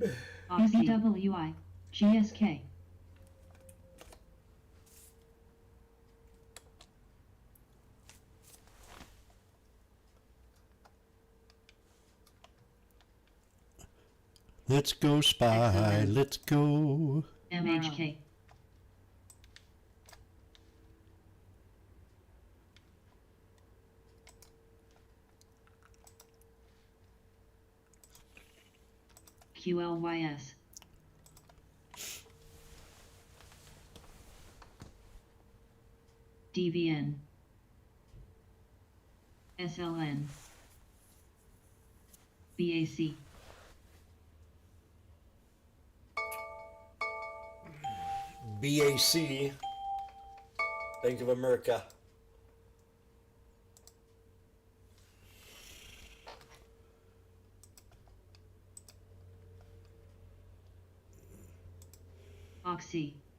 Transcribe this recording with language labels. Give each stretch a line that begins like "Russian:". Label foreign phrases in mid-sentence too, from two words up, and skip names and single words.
English: RCWI. GSK. Let's go spy, let's go. MHK. QLYS. DVN. SLN. BAC. BAC, Bank of America. Oxy.